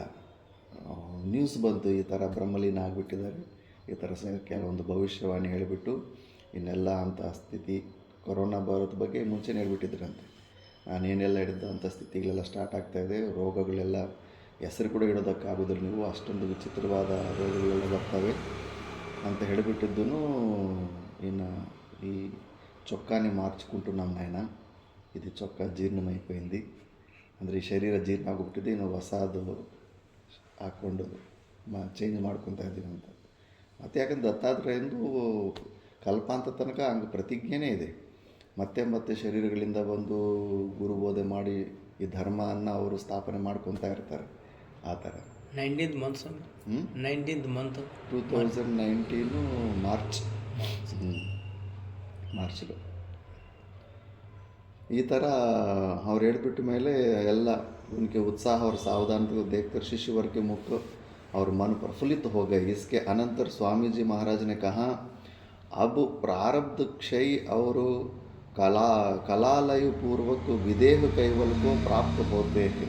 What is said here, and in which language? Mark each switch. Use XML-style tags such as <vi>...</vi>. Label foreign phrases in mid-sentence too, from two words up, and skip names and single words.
<kn>ನ್ಯೂಸ್ ಬಂತು, ಈ ಥರ ಬ್ರಹ್ಮಲೀನ ಆಗಿಬಿಟ್ಟಿದ್ದಾರೆ, ಈ ಥರ ಕೆಲವೊಂದು ಭವಿಷ್ಯವಾಣಿ ಹೇಳಿಬಿಟ್ಟು ಇನ್ನೆಲ್ಲ ಅಂಥ ಸ್ಥಿತಿ, ಕೊರೋನಾ ಬರೋದ ಬಗ್ಗೆ ಮುಂಚೆನೇ ಹೇಳ್ಬಿಟ್ಟಿದ್ರಂತೆ. ನಾನೇನೆಲ್ಲ ಹಿಡಿದ ಅಂಥ ಸ್ಥಿತಿಗಳೆಲ್ಲ ಸ್ಟಾರ್ಟ್ ಆಗ್ತಾಯಿದೆ, ರೋಗಗಳೆಲ್ಲ ಹೆಸರು ಕೂಡ ಇಡೋದಕ್ಕಾಗೋದಿಲ್ಲ, ನೀವು ಅಷ್ಟೊಂದು ವಿಚಿತ್ರವಾದ ರೋಗಗಳೆಲ್ಲ ಬರ್ತವೆ ಅಂತ ಹೇಳಿಬಿಟ್ಟಿದ್ದೂ.</kn> <te>ಇನ್ನು ఈ చొక్కాని మార్చుకుంటున్నాం నాయన, ఇది చొక్కా జీర్ణమైపోయింది,</te> <kn>ಅಂದರೆ ಈ ಶರೀರ ಜೀರ್ಣ ಆಗೋಗ್ಬಿಟ್ಟಿದೆ, ಇನ್ನು ಹೊಸದು ಹಾಕ್ಕೊಂಡು ಚೇಂಜ್ ಮಾಡ್ಕೊತಾ ಇದ್ದೀವಿ ಅಂತ. ಮತ್ತು ಯಾಕಂದ್ರೆ ದತ್ತಾತ್ರೇಯಂದು ಕಲ್ಪಾಂತ ತನಕ ಹಂಗೆ ಪ್ರತಿಜ್ಞೆನೇ ಇದೆ. ಮತ್ತೆ ಶರೀರಗಳಿಂದ ಬಂದು ಗುರುಬೋಧೆ ಮಾಡಿ ಈ ಧರ್ಮವನ್ನು ಅವರು ಸ್ಥಾಪನೆ ಮಾಡ್ಕೊತಾ ಇರ್ತಾರೆ. ಆ ಥರ</kn> <en>19th month 19th month</en> <kn>2019 ಮಾರ್ಚ್లో ಈ ಥರ ಅವ್ರು ಹೇಳ್ಬಿಟ್ಟ ಮೇಲೆ ಎಲ್ಲ</kn> <hi>उनके उत्साह और सावधानता को देखकर शिष्य वर्ग के मुख और मन प्रफुल्लित हो गए. इसके अनंतर स्वामी जी महाराज ने कहा, अब प्रारब्ध क्षय और कलालय पूर्वक विदेह कैवल को प्राप्त होते हैं.</hi>